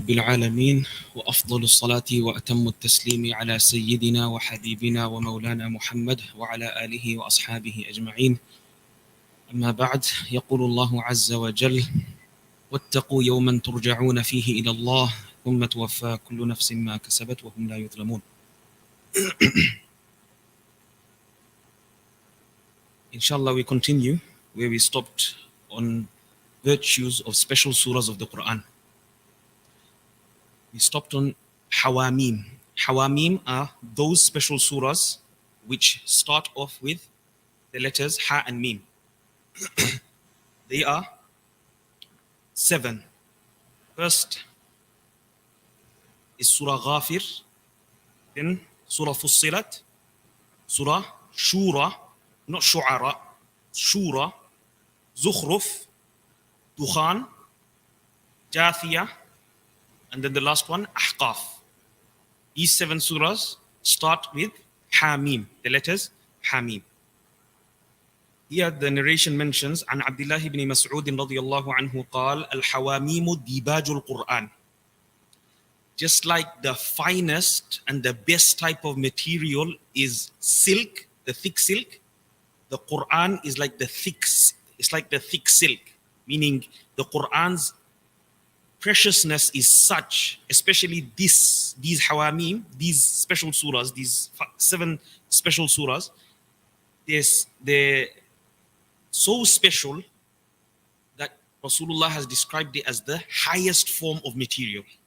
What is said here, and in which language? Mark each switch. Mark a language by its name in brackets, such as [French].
[Arabic] رب العالمين وأفضل الصلاة وأتم التسليم على سيدنا وحبيبنا ومولانا محمد وعلى آله وأصحابه أجمعين. أما بعد، يقول الله عز وجل: واتقوا يوما ترجعون فيه إلى الله ثم توفى كل نفس ما كسبت وهم لا يظلمون. [English] Inshallah, we continue where we stopped on virtues of special surahs of the Quran. We stopped on Ha-Meem. Ha-Meem are those special surahs which start off with the letters Ha and Meem. They are 7. First is Surah Ghafir, then Surah Fussilat, Surah Shura, not Shu'ara, Shura, Zukhruf, Dukhan, Jathiyah, and then the last one, Ahqaf. These 7 surahs start with Ha-Meem, the letters Ha-Meem. Here the narration mentions, [Arabic] عن عبد الله بن مسعود رضي الله عنه قال: الحواميم ديباج القرآن. [English] Just like the finest and the best type of material is silk, the thick silk, the Quran is like the thick, it's like the thick silk, meaning the Quran's preciousness is such, especially these Hawamim, these special surahs, these 7 special surahs, they're so special that Rasulullah has described it as the highest form of material.